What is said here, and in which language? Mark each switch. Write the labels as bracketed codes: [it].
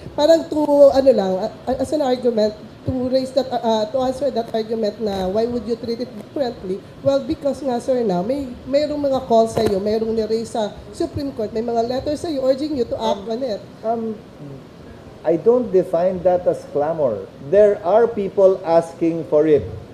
[tl] Parang to, ano lang, [en] as an argument, to raise that, to answer that argument na why would you treat it differently? Well, because [tl] nga, sir, na mayroong mga calls sa iyo, mayroong ni-raise sa Supreme Court, may mga letters sa iyo [en] urging you to act on it. I don't define that as clamor. There are people asking for it.